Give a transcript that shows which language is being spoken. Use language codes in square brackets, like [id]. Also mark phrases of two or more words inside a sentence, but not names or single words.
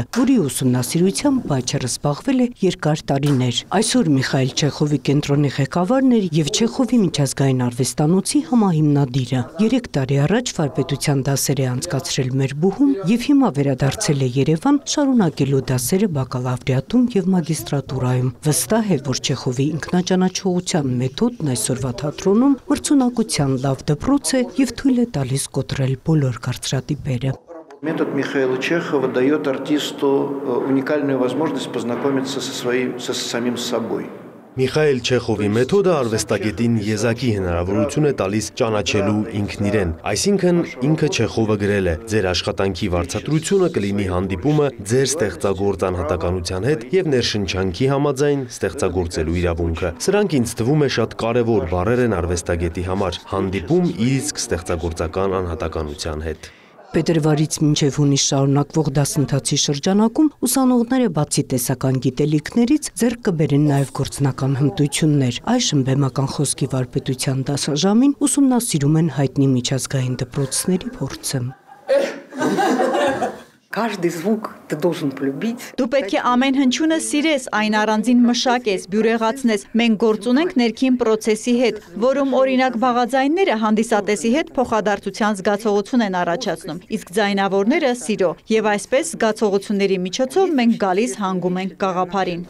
[hy] որի ուսումնասիրությամբ Բայչերը զբաղվել է երկար տարիներ։ Այսօր Միխայիլ Չեխովի կենտրոնի ղեկավարն էր և Չեխովի միջազգային արվեստանոցի համահիմնադիրը։ 3 տարի առաջ վարպետության դասեր է անցկացրել մեր բուհում և հիմա վերադարձել է Երևան շարունակելու դասերը բակալավրիատում և մագիստրատուրայում։ Վստահ է, որ Չեխովի ինքնաճանաչողության մեթոդն այսօրվա թատրոնում մրցունակության լավ դպրոց է և թույլ է տալիս կոտրել բոլոր կարծրատիպերը։ [ru] Метод Михаила Чехова дает артисту уникальную возможность познакомиться со самим собой. [hy] Միխայիլ Չեխովի մեթոդը արվեստագետին եզակի հնարավորություն է տալիս ճանաչելու ինքն իրեն, այսինքն ինքը Չեխովը գրել է. ձեր աշխատանքի վարձատրությունը կլինի հանդիպումը ձեր ստեղծագործ անհատականության հետ և ներշնչանքի համաձայն ստեղծագործելու իրավունքը։ Սրանք ինձ թվում է շատ կարևոր բառեր են արվեստագետի համար, հանդիպում իր իսկ ստեղծագործական անհատականության հետ։ Փետրվարից մինչև հունիս շարունակվող դասընթացի շրջանակում ուսանողները բացի տեսական գիտելիքներից ձեռք կբերեն նաև գործնական հմտություններ։ Այժմ բեմական խոսքի վարպետության դասաժամին ուսումնասիրում են հայտնի միջազգային դպրոցների փորձը։ [ru] Каждый звук ты должен полюбить. [hy] Դու պետք է ամեն հնչյունը սիրես, այն առանձին մշակես, բյուրեղացնես։ Մենք գործ ունենք ներքին պրոցեսի հետ, որում օրինակ բաղաձայնները հանդիսատեսի հետ փոխադարձության զգացողություն են առաջացնում, իսկ ձայնավորները սիրո, եւ այսպես զգացողությունների միջոցով մենք գալիս հանգում ենք գաղափարին։